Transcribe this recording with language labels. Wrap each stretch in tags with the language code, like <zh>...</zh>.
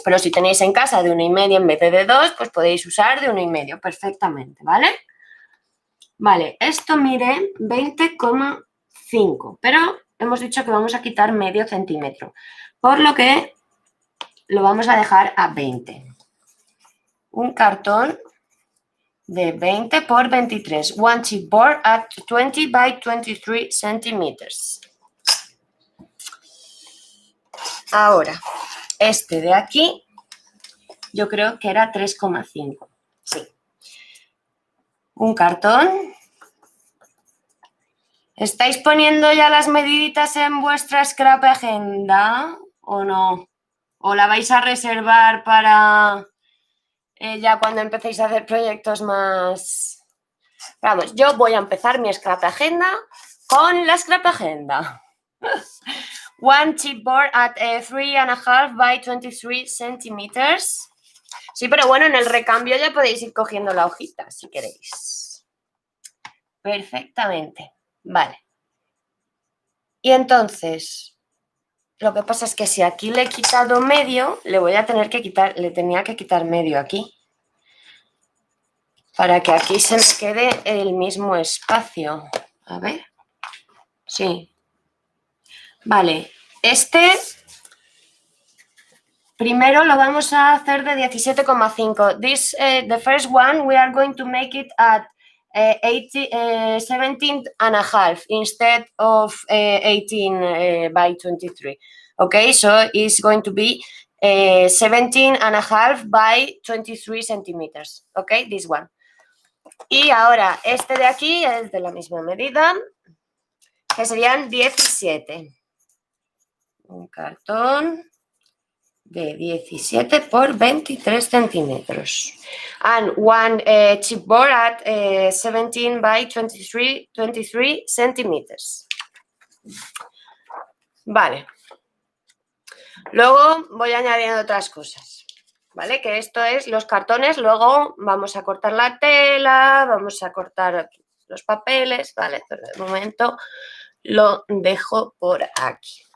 <es>Pero si tenéis en casa de 1,5 en vez de 2, pues podéis usar de 1,5 perfectamente, ¿vale? Vale, esto mide 20,5, pero hemos dicho que vamos a quitar medio centímetro, por lo que lo vamos a dejar a 20. un cartón de 20 por 23.</es> <en>One chipboard at 20 by 23 centimeters.</en> <es>Ahora, este de aquí, yo creo que era 3,5. Sí. Un cartón. ¿Estáis poniendo ya las mediditas en vuestra scrap agenda o no? ¿O la vais a reservar para ya cuando empecéis a hacer proyectos más? Vamos, yo voy a empezar mi scrap agenda con la scrap agenda.</es> <en>One chipboard at 3,5 by 23 centimeters.</en> <es>Sí, pero bueno, en el recambio ya podéis ir cogiendo la hojita si queréis. Perfectamente. Vale. Y entonces, lo que pasa es que si aquí le he quitado medio, le tenía que quitar medio aquí. Para que aquí se me quede el mismo espacio. A ver. Sí. Vale. Este primero lo vamos a hacer de 17,5.</es> <en>The first one we are going to make it at 17.5 instead of 18 by 23. Okay, so it's going to be 17.5 by 23 centimeters. Okay, this one.</en> <es>Y ahora este de aquí es de la misma medida, que serían 17. Un cartón de 17 por 23 centímetros.</es> <en>And one chipboard at 17 by 23 centimeters.</en> <es>Vale. Luego voy añadiendo otras cosas. ¿Vale? Que esto es los cartones. Luego vamos a cortar la tela, vamos a cortar los papeles. Vale, pero de momento lo dejo por aquí.</es>